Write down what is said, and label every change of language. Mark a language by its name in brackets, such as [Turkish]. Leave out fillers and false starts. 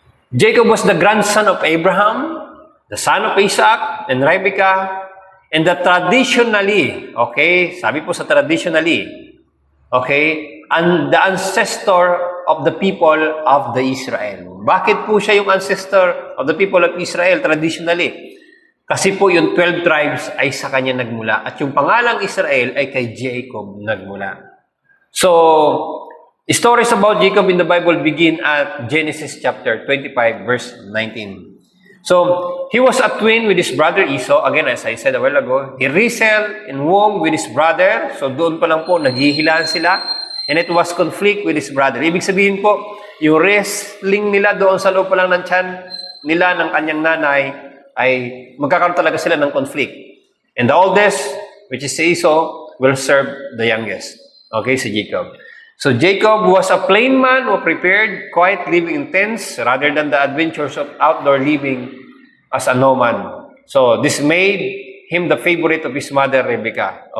[English] Jacob was the grandson of Abraham, the son of Isaac and Rebekah, and the traditionally, okay, [Filipino] sabi po sa [English] traditionally, okay, and the ancestor of the people of the Israel. [Filipino] Bakit po siya yung [English] ancestor of the people of Israel traditionally? [Filipino] Kasi po yung 12 tribes ay sa kanya nagmula at yung pangalang Israel ay kay Jacob nagmula. [English] So, stories about Jacob in the Bible begin at Genesis chapter 25 verse 19. So, he was a twin with his brother Esau. Again, as I said a while ago, he wrestled in womb with his brother. So, [Filipino] doon pa lang po, naghihilaan sila. [English] And it was conflict with his brother. [Filipino] Ibig sabihin po, yung wrestling nila doon sa loob pa lang ng tiyan nila ng kanyang nanay, ay magkakaroon talaga sila ng conflict. [English] And the oldest, which is Esau, will serve the youngest. Okay, si Jacob. So Jacob was a plain man who prepared quiet living in tents rather than the adventures of outdoor living as a nomad. So this made him the favorite of his mother Rebekah.